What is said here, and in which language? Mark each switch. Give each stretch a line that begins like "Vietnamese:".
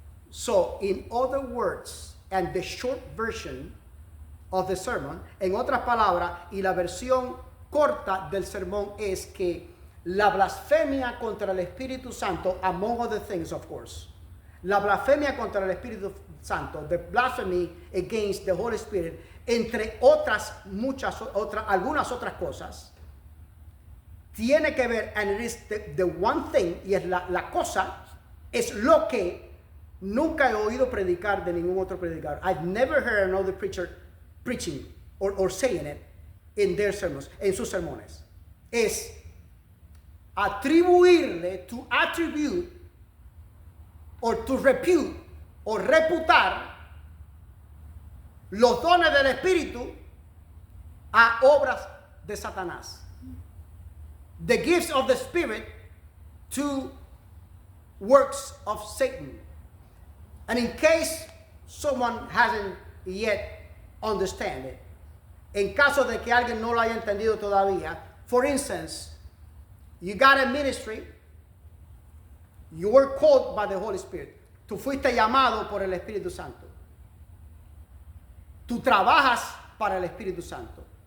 English: So, in other words, and the short version of the sermon,
Spanish: en otras palabras, y la versión corta del sermón es que la blasfemia contra el Espíritu Santo,
English: among other things, of course,
Spanish: la blasfemia contra el Espíritu Santo,
English: the blasphemy against the Holy Spirit,
Spanish: entre algunas otras cosas, tiene que ver,
English: and it is the one thing,
Spanish: y es la cosa, es lo que nunca he oído predicar de ningún otro predicador.
English: I've never heard another preacher preaching or saying it in their sermons,
Spanish: en sus sermones. Es atribuirle,
English: to attribute, or to repute,
Spanish: o reputar los dones del Espíritu a obras de Satanás.
English: The gifts of the Spirit to works of Satan. And in case someone hasn't yet understand it,
Spanish: en caso de que alguien no lo haya entendido todavía,
English: for instance, you got a ministry, you were called by the Holy Spirit.
Spanish: Tú fuiste llamado por el Espíritu Santo. Tú trabajas para el Espíritu Santo.